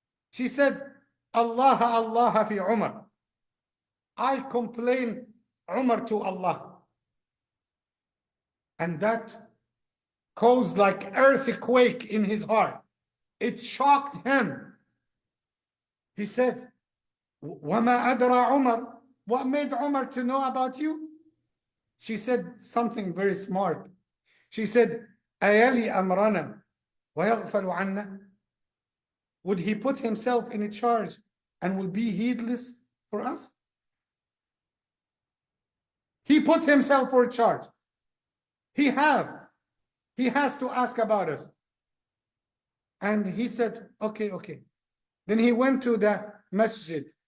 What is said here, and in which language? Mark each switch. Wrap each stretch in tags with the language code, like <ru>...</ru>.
<en>She said, Allah, Allah fi Umar. I complain Umar to Allah. And that caused like earthquake in his heart. It shocked him. He said,</en> <ar>وَمَا أَدْرَى عُمَرْ.</ar> <en>What made Umar to know about you? She said something very smart. She said,</en> <ar>أَيَلِي أَمْرَنَا وَيَغْفَلُ عَنَّا.</ar> <en>Would he put himself in charge and will be heedless for us? He put himself for charge. He has to ask about us. And he said, okay, okay. Then he went to the masjid.</en>